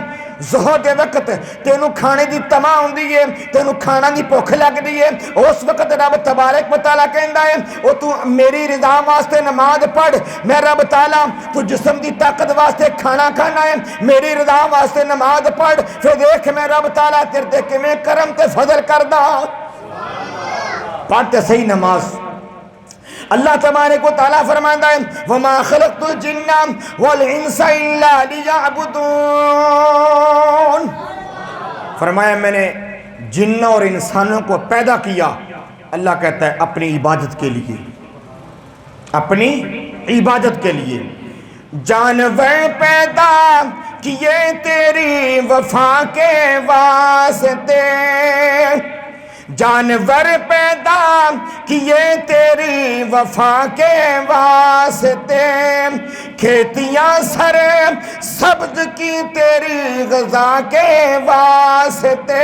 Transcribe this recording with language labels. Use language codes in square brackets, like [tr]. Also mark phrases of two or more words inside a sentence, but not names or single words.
[pa] ظہر دے وقت تینوں کھانے دی تما ہوندی ہے, تینوں کھانا دی بھوک لگدی ہے. اس وقت رب تبارک و تعالیٰ کہندا ہے او تو میری رضا واسطے نماز پڑھ. میں رب تعالیٰ تو جسم دی طاقت واسطے کھانا کھانا ہے, میری رضا واسطے نماز پڑھ. پھر دیکھ میں رب تعالیٰ تیرے تے کیویں کرم تے فضل کردا. پڑھ تے صحیح نماز. اللہ تبارک و تعالیٰ فرماندا ہے [ar] وما خلقت الجن والانس الا ليعبدون. [ur] فرمایا میں نے جنوں اور انسانوں کو پیدا کیا, اللہ کہتا ہے اپنی عبادت کے لیے, اپنی عبادت کے لیے. جانور پیدا کیے تیری وفا کے واسطے, جانور پیدا کیے تیری وفا کے واسطے, کھیتیاں سر سبز کی تیری غذا کے واسطے.